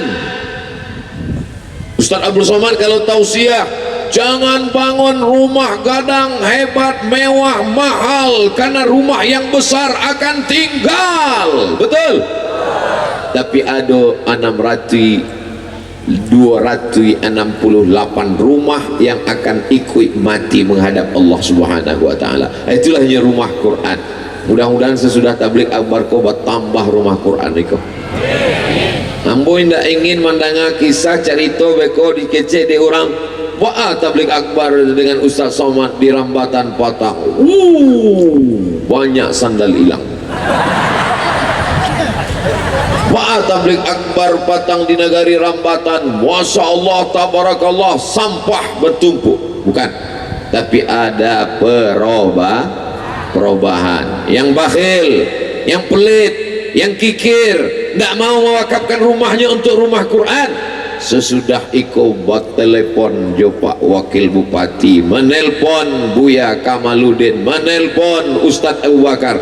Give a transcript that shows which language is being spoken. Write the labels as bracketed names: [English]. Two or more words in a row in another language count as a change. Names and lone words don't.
[Indonesian] Ustaz Abdul Somad kalau tausiah, jangan bangun rumah gadang hebat, mewah, mahal, karena rumah yang besar akan tinggal. Betul? Tapi ada 268 rumah yang akan ikut mati menghadap [Arabic] الله سبحانه وتعالى. [Indonesian] Itulah rumah Quran. Mudah-mudahan sesudah tablik akbar kobat tambah rumah Quran itu. [Minangkabau] Ambo indak ingin mandanga kisah cerita beko dikecek di orang. [Indonesian] Wah, tablik akbar dengan Ustaz Somad di Rambatan Patang. Banyak sandal hilang. Wah, tablik akbar Patang di negari Rambatan. [Arabic] ما شاء الله، تبارك الله, [Indonesian] sampah bertumpuk. Bukan, tapi ada perubahan. Yang bakhil, yang pelit, yang kikir, tidak mau mewakafkan rumahnya untuk rumah Quran. [Minangkabau] Sesudah iko buat telepon jo Pak Wakil Bupati, menelpon Buya Kamaludin, menelpon Ustadz Abu Bakar.